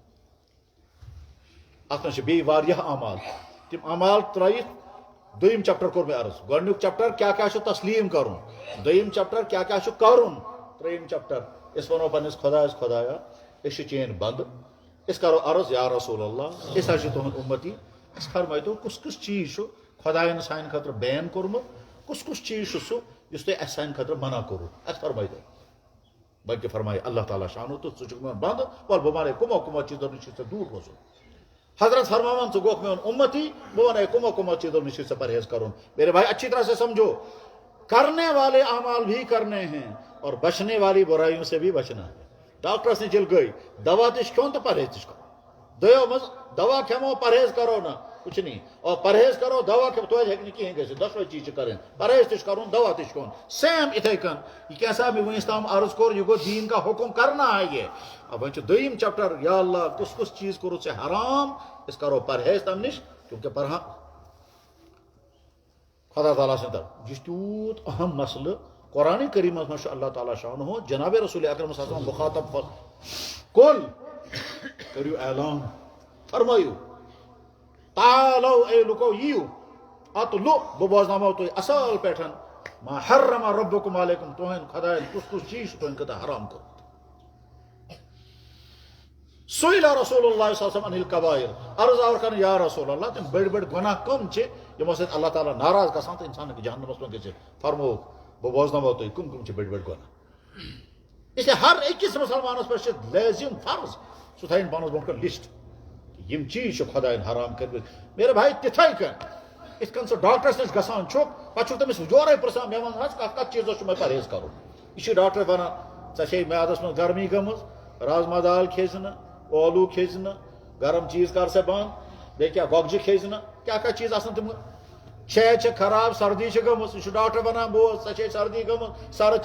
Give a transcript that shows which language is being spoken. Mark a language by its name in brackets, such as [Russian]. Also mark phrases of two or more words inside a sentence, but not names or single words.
[Kashmiri] اتھ منٛز چھِ بیٚیہِ واریاہ اعمال تِم اعمال ترٲیِتھ دوٚیِم چیپٹر کوٚر مےٚ عرض گۄڈنیُک چیپٹر کیٛاہ کیٛاہ چھُ تسلیٖم کرُن دوٚیِم چیپٹر کیٛاہ کیٛاہ چھُ کرُن ترٛیٚیِم چیپٹر أسۍ وَنو پنٛنِس خۄدایَس خۄدایا أسۍ چھِ چٲنۍ بنٛدٕ أسۍ کرو عرض یا رسول اللہ أسۍ حظ چھِ تُہُنٛد اُمتی اَسہِ فرمٲیتو کُس کُس چیٖز چھُ خۄدایَن سانہِ خٲطرٕ بین کوٚرمُت کُس کُس چیٖز چھُ سُہ یُس تۄہہِ اَسہِ سانہِ خٲطرٕ منع کوٚروٕ اَسہِ فرمٲیتو بلکہِ فرمایہِ اللہ تعالیٰ شانو تہٕ ژٕ چھُکھ میون بنٛدٕ وَلہٕ بہٕ وَنَے کٕمو کٕمو چیٖزو نِش چھُ ژےٚ دوٗر روزُن حضرت فرماوان ژٕ گوٚکھ میون اُمتی بہٕ وَنَے کٕمو کٕمو چیٖزو نِش چھُ ژےٚ پرہیز کرُن [Urdu] میرے بھائی اچھی طرح سے سمجھو کرنے والے اعمال بھی کرنے ہیں اور بچنے والی برائیوں سے بھی بچنا ہے [Kashmiri] ڈاکٹرس نِش ییٚلہِ گٔے دوا تہِ چھُ کھیوٚن تہٕ پرہیز تہِ چھُ کرُن دۄیو منٛز دوا کھٮ۪مو پرہیز کرو [Urdu] نہ کچھ نہیں [Kashmiri] اور پرہیز کرو دوا کھٮ۪مو توتہِ ہیٚکہِ نہٕ کِہیٖنۍ گٔژھِتھ دۄشوے چیٖز چھِ کَرٕنۍ پرہیز تہِ چھُ کرُن دوا تہِ چھُ کھیوٚن سیم یِتھَے کٔنۍ یہِ کیٛاہ مےٚ وٕنیُس تام عرض کوٚر یہِ گوٚو [Urdu] دیٖن کا حُکم کرنا ہے یہ اب [Kashmiri] وۄنۍ چھُ دوٚیِم چیپٹر یا اللہ کُس کُس چیٖز کوٚرُتھ ژےٚ حرام أسۍ کرو پرہیز تَمہِ نِش کیونکہِ خدا تعالیٰ سٕنٛدِ طرف یہِ چھُ تیوٗت اہم مسلہٕ قرآنِ کریٖمس منٛز چھُ اللہ تعالیٰ شانہ جناب رسول اکرم [Arabic] صلی اللہ علیہ وسلم [Kashmiri] مخاطب کُل کٔرِو اعلان فرمٲیِو تعالو اے لُکو یِیِو اتلو بہٕ بوزناوو تُہۍ اصل پٲٹھۍ [Arabic] ما حرم ربکم علیکم [Kashmiri] تُہنٛدِ خۄدایَن کُس کُس چیٖز چھُ تُہنٛدِ خٲطرٕ حرام کوٚرمُت [Arabic] سُئِلَ رسول اللہ صلی اللہ علیہ وسلم عن الکبائر [Kashmiri] عرض آور کرنہٕ یا رسول اللہ تِم بٔڑۍ بٔڑۍ گۄناہ کٕم چھِ یِمو سۭتۍ اللہ تعالیٰ ناراض گژھان تہٕ اِنسان ہیٚکہِ جہنمس منٛز گٔژھِتھ فرمووُکھ بہٕ بوزناوو تُہۍ کٕم کٕم چھِ بٔڑۍ بٔڑۍ گۄناہ اسلیے ہر أکِس مُسلمانس پٮ۪ٹھ چھِ لٲزِم فرض سُہ تھاوِنۍ پانس برونٛٹھ کَنۍ لسٹ یِم چیٖز چھِ خۄدایَن حرام کٔرمٕتۍ [Urdu] میرے بھائی [Kashmiri] تِتھَے کٔنۍ یِتھ کٔنۍ ژٕ ڈاکٹرس نِش گژھان چھُکھ پتہٕ چھُکھ تٔمِس یورے پرژھان مےٚ وَن حظ کَتھ کَتھ چیٖزس چھُ مےٚ پرہیز کرُن یہِ چھُ ڈاکٹر وَنان ژےٚ چھے میادس منٛز گرمی گٔمٕژ رازما دال کھیٚزِ نہٕ ٲلوٕ کھیٚزِ نہٕ گرم چیٖز کر سا بنٛد بیٚیہِ کیٛاہ گۄگجہِ کھیٚزِ نہٕ کیٛاہ کیٛاہ چیٖز آسان تِم صحت چھِ خراب سردی چھِ گٔمٕژ یہِ چھُ ڈاکٹر وَنان بوز ژےٚ چھے سردی گٔمٕژ سرد